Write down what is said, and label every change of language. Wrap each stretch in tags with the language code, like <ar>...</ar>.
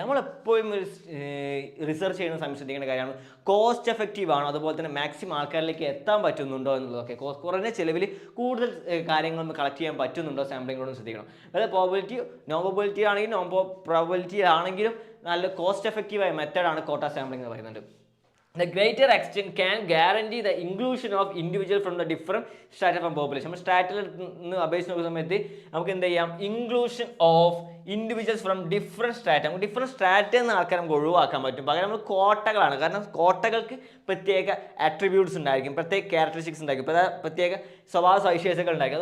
<ml>നമ്മളെപ്പോഴും ഒരു റിസർച്ച് ചെയ്യുന്ന സമയത്ത് ശ്രദ്ധിക്കേണ്ട കാര്യമാണ് കോസ്റ്റ് എഫക്റ്റീവ് ആണോ, അതുപോലെ തന്നെ മാക്സിമം ആൾക്കാരിലേക്ക് എത്താൻ പറ്റുന്നുണ്ടോ എന്നുള്ളതൊക്കെ. കുറഞ്ഞ ചിലവിൽ കൂടുതൽ കാര്യങ്ങൾ കളക്ട് ചെയ്യാൻ പറ്റുന്നുണ്ടോ സാമ്പിളിങ്ങിനോട് ശ്രദ്ധിക്കണം. അതായത് പ്രോബബിലിറ്റി നോൺ പ്രോബബിലിറ്റി ആണെങ്കിലും നോൺ പ്രോബബിലിറ്റി ആണെങ്കിലും നല്ല കോസ്റ്റ് എഫക്റ്റീവായ മെത്തേഡാണ് കോട്ട സാമ്പിളിംഗ് എന്ന് പറയുന്നത്.</ml> <en>The greater extent can guarantee the inclusion of individual from the different strata from population.</en> <ml>നമ്മൾ സ്ട്രാറ്റിൽ നിന്ന് അപേക്ഷിച്ച് നോക്കുന്ന സമയത്ത് നമുക്ക് എന്ത് ചെയ്യാം?</ml> <en>Inclusion of individuals from different strata.</en> <ml>നമുക്ക് ഡിഫറെൻറ്റ് സ്ട്രാറ്റയിൽ നിന്ന് ആൾക്കാർ നമുക്ക് ഒഴിവാക്കാൻ പറ്റും. പകരം നമ്മൾ കോട്ടകളാണ്. കാരണം കോട്ടകൾക്ക് പ്രത്യേക അട്രിബ്യൂട്ട്സ് ഉണ്ടായിരിക്കും, പ്രത്യേക ക്യാരക്ടറിസ്റ്റിക്സ് ഉണ്ടായിരിക്കും, പ്രത്യേക സ്വഭാവ സവിശേഷതകൾ ഉണ്ടായിരിക്കും.</ml>